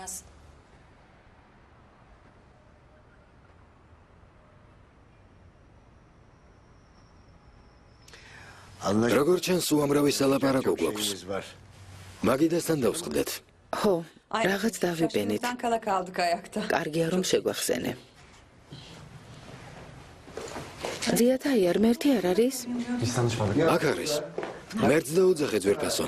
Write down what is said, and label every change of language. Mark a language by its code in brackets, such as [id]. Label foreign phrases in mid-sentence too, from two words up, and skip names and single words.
[ka] როგორ ჩანს უამრავი სალაპარაკო გვაქვს. [tr] var. [ka] მაგიდასთან დავსყდეთ. ხო, რაღაც დავიბენით. [tr] Kala kaldık ayakta. [ka] კარგია რომ შეგვახსენე. ზიათ აიარ, მერთი არ არის? აქ არის. მერც დაუძახე ძვირფასო.